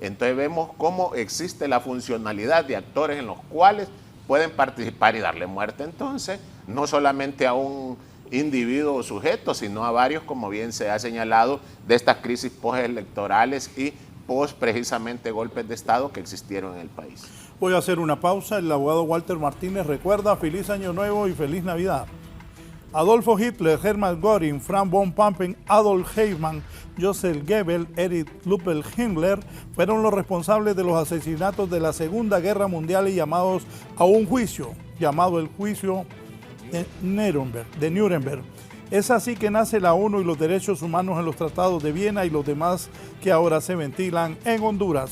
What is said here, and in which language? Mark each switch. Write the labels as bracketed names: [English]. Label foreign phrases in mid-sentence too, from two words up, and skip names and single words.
[Spanish] Entonces vemos cómo existe la funcionalidad de actores en los cuales pueden participar y darle muerte entonces, no solamente a un individuo o sujeto, sino a varios, como bien se ha señalado, de estas crisis postelectorales y post precisamente golpes de Estado que existieron en el país. Voy a hacer una pausa. El abogado Walter Martínez recuerda: feliz Año Nuevo y feliz Navidad. Adolfo Hitler, Hermann Göring, Franz von Papen, Adolf Eichmann, Joseph Goebbels, Erich Ludwig Himmler fueron los responsables de los asesinatos de la Segunda Guerra Mundial y llamados a un juicio, llamado el juicio de Nuremberg. Es así que nace la ONU y los derechos humanos en los tratados de Viena y los demás que ahora se ventilan en Honduras.